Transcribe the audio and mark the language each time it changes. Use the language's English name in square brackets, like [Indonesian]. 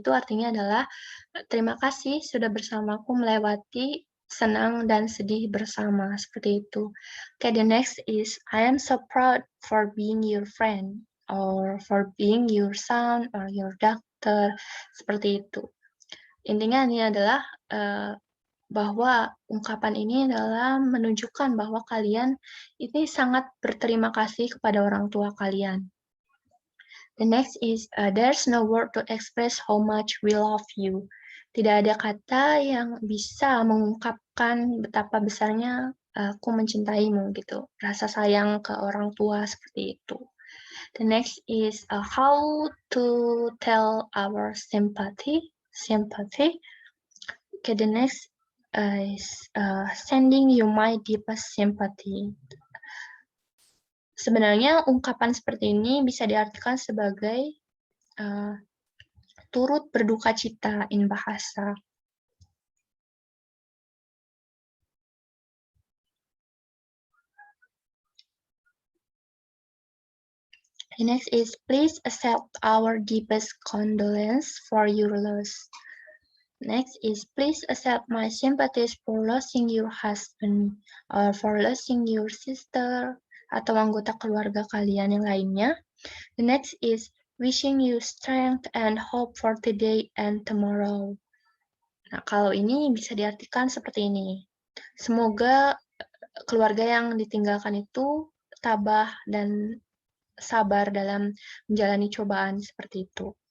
[Indonesian] Itu artinya adalah terima kasih sudah bersamaku melewati senang dan sedih bersama, seperti itu. [English] Okay, the next is I am so proud for being your friend or for being your son or your doctor, [Indonesian] seperti itu. Intinya ini adalah bahwa ungkapan ini adalah menunjukkan bahwa kalian ini sangat berterima kasih kepada orang tua kalian. [English] The next is there's no word to express how much we love you. [Indonesian] Tidak ada kata yang bisa mengungkapkan betapa besarnya aku mencintaimu gitu. Rasa sayang ke orang tua seperti itu. [English] The next is how to tell our sympathy. Okay, the next is sending you my deepest sympathy. [Indonesian] Sebenarnya ungkapan seperti ini bisa diartikan sebagai turut berduka cita in bahasa. [English] The next is please accept our deepest condolence for your loss. Next is please accept my sympathies for losing your husband or for losing your sister [Indonesian] atau anggota keluarga kalian yang lainnya. [English] The next is wishing you strength and hope for today and tomorrow. [Indonesian] Nah, kalau ini bisa diartikan seperti ini. Semoga keluarga yang ditinggalkan itu tabah dan sabar dalam menjalani cobaan seperti itu.